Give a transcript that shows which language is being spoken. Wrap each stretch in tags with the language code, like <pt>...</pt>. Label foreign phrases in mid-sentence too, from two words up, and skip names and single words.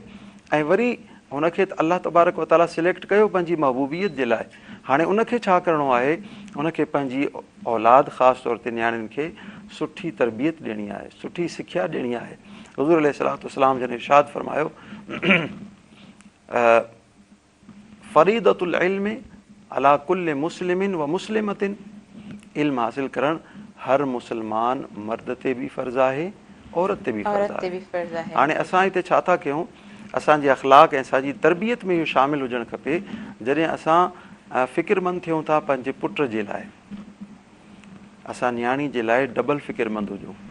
<sd>ऐं वरी हुनखे त</sd> <ar>الله تبارك وتعالى</ar> <sd>सिलेक्ट कयो पंहिंजी महबूबियत जे लाइ। हाणे उनखे छा करिणो आहे, उनखे पंहिंजी औलाद ख़ासि तौर ते नियाणियुनि खे सुठी तरबियत ॾियणी आहे, सुठी सिख्या ॾियणी आहे। हुज़ूर</sd> <ar>عليه الصلاة والسلام</ar> <sd>जन इरशाद फरमायो,</sd> <ar>فريضة العلم على كل مسلم ومسلمة,</ar> <sd>इल्म हासिल करण हर मुसलमान मर्द ते भी फ़र्ज़ आहे, औरत ते भी फ़र्ज़ आहे। हाणे असां हिते छा था कयूं, असांजे अख़लाक ऐं असांजी तरबियत में इहो शामिल हुजणु खपे। जॾहिं असां फ़िक्रमंद थियूं था पंहिंजे पुट जे लाइ, असां न्याणी जे लाइ डबल फ़िक्रमंद हुजूं।</sd>